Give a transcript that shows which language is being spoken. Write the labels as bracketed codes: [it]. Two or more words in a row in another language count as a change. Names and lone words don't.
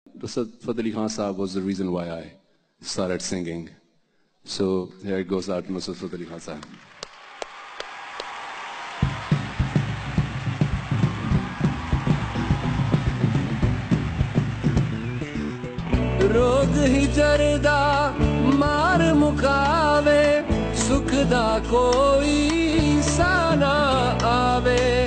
[en] Nusrat Fateh Ali Khan Sahab was the reason why I started singing. So here it goes out to Nusrat Fateh Ali Khan Sahab. [pa] ਰੋਗ ਹੀ ਜਰਦਾ ਮਾਰ ਮੁਕਾਵੇ ਸੁਖ ਦਾ ਕੋਈ ਸਾ ਨਾ ਆਵੇ